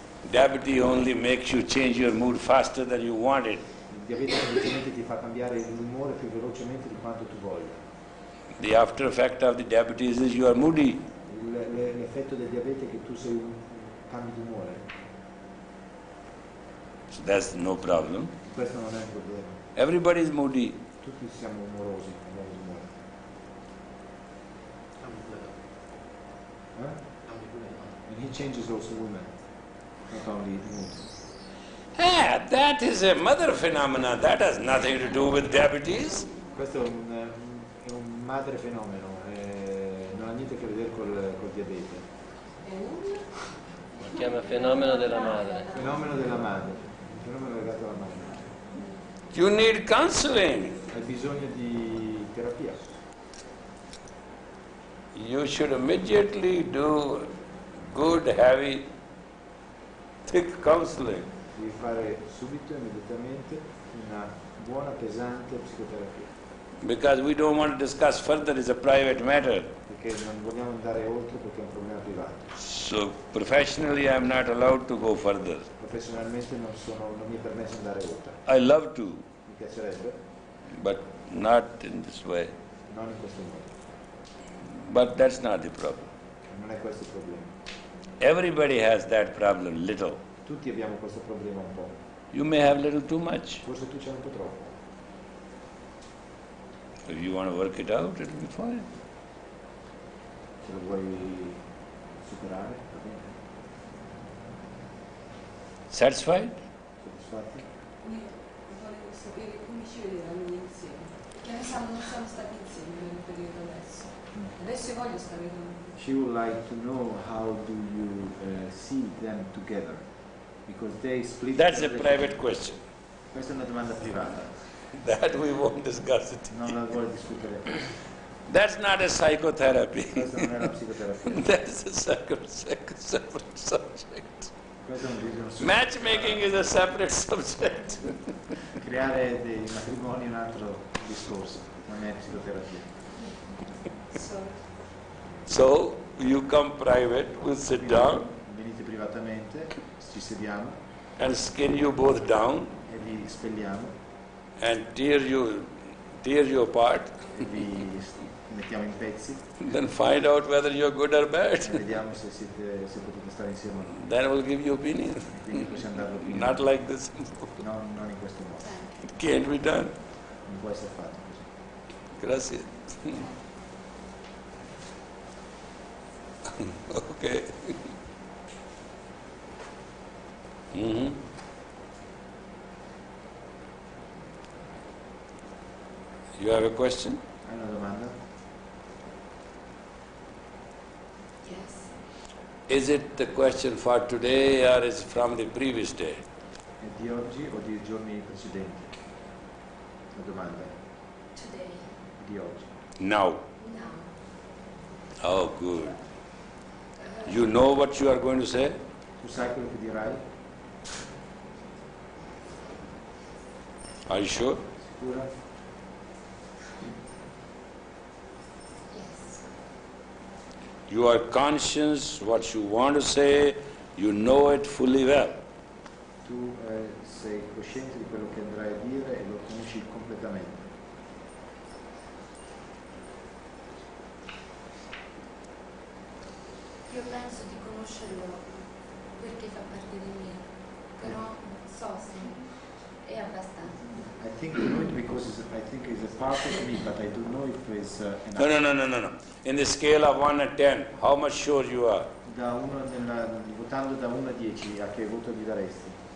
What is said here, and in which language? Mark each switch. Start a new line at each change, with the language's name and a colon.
English: Diabetes only makes you change your mood faster than you want it.
Italian: Il diabete semplicemente ti fa cambiare l'umore più velocemente di quanto tu voglia.
English: The after effect of the diabetes is you are moody.
Italian: L'effetto del diabete è che tu cambi di umore.
English: So that's no problem.
Italian: Questo non è un problema.
English: Everybody is moody.
Italian: Tutti siamo umorosi, cambiamo di umore.
English: And he changes also women, not only mood. That is a mother phenomena. That has nothing to do with diabetes.
Italian: Questo è un madre fenomeno, non ha niente a che vedere col diabete. Si chiama fenomeno della madre. Fenomeno della madre, un fenomeno legato alla madre.
English: You need counseling.
Italian: Hai bisogno di terapia.
English: You should immediately do good, heavy, thick counseling.
Italian: Devi fare subito, immediatamente, una buona, pesante psicoterapia.
English: Because we don't want to discuss further, it's a private matter.
Italian: Perché non vogliamo andare oltre perché è un problema privato.
English: So professionally I am not allowed to go further.
Italian: Professionalmente non mi è permesso di andare oltre.
English: I love to,
Italian: Mi piacerebbe,
English: but not in this way.
Italian: non in questo modo.
English: But that's not the problem.
Italian: Non è questo il problema.
English: Everybody has that problem, little.
Italian: Tutti abbiamo questo problema un po'.
English: You may have little too much.
Italian: Forse tu c'è un po' troppo.
English: If you want to work it out, it'll be fine.
Italian: Se lo vuoi superare, va bene.
English: Satisfied?
Italian: Soddisfatti? Volevo sapere come ci vedevamo insieme. Perché noi non siamo stati insieme nel periodo adesso. Adesso io voglio stare con lui.
English: She would like to know how do you see them together, because they split. That's a private question.
Italian: Questa è una domanda privata,
English: That we won't discuss it.
Italian: non la vuole discutere.
English: That's not a psychotherapy.
Italian: Questa non è la psicoterapia.
English: That's a separate subject.
Italian: Questo è un business.
English: Matchmaking is a separate subject.
Italian: creare dei matrimoni è un altro discorso, non è psicoterapia.
English: So you come private, we'll sit down
Italian: Venite privatamente, ci sediamo
English: and skin you both down
Italian: e vi spelliamo
English: and tear you apart,
Italian: e vi mettiamo in pezzi
English: then find out whether you're good or
Italian: e
English: bad.
Italian: vediamo se potete stare insieme o no.
English: Then we'll give you opinion.
Italian: E quindi possiamo dare l'opinione.
English: Not like this.
Italian: Non in questo modo.
English: It can't be done.
Italian: Non può essere fatto così.
Spanish: Gracias.
English: Okay. Mm-hmm. You have a question?
Italian: Hai una domanda?
English: Yes. Is it the question for today or is it from the previous day?
Italian: È di oggi o di giorni precedenti? La domanda
English: Today.
Italian: è di oggi.
English: Now. Now. Oh, good. You know what you are going to say?
Italian: Tu sai quello che dirai?
English: Are you sure?
Italian: Sicura?
English: Yes. You are conscious what you want to say, you know it fully well.
Italian: Tu sei cosciente di quello che andrai a dire e lo conosci completamente. Io penso di conoscerlo perché fa parte di me, però so se è abbastanza.
English: I think I know it because I think it's a part of me, but I don't know if it's enough. No. In the scale of 1 and 10, how much sure you are?
Italian: Votando da 1 a 10, a che voto gli daresti?